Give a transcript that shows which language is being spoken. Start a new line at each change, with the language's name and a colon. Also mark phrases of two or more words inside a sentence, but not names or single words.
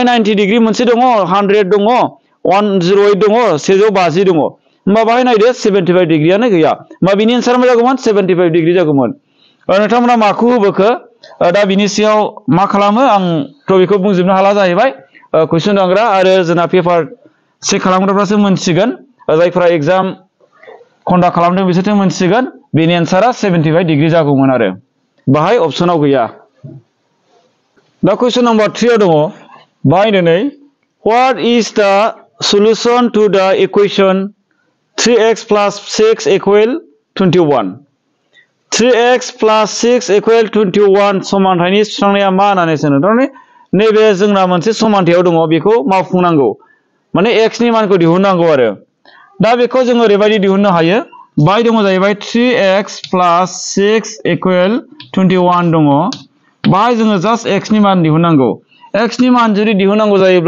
Bodo: 90 डिग्री मोनसे दङ 100 दङ 108 दङ 150 दङ होमबा बाहाय नायदो 75 डिग्रीयानो गैया होमबा बिनि एन्सारा मा जागौमोन 75 डिग्री जागौमोन नोंथांमोना माखौ होबोखो दा बिनि सायाव मा खालामो आंथ' बेखौ बुंजोबनो हाला जाहैबाय कुइसन दांग्रा आरो जोंना पेपार चेक खालामग्राफ्रासो मोनसिगोन जायफोरा एग्जाम कन्डाक्ट खालामदों बिसोरसो मोनसिगोन बेनि एन्सारा 75 डिग्री जागौमोन आरो बाहाय अपसनाव गैया दा कुइसन नम्बर 3 आव दङ बाहायनो नै
English: what is the solution to the equation 3x plus 6 equal 21 3x plus 6 equal 21
Bodo: समानथायनि सुस्रांनाया मा होननानै सोंदों थारमाने नैबे जोंना मोनसे समानथायाव दङ बेखौ मावफुंनांगौ माने x नि मानखौ दिहुननांगौ आरो दा बेखौ जों ओरैबायदि दिहुननो हायो बाय दङ जाहैबाय
English: 3x plus 6 equal 21
Bodo: दङ बाय जोङो जास्ट x नि मान दिहुननांगौ x नि मान जुदि दिहुननांगौ जायोब्ला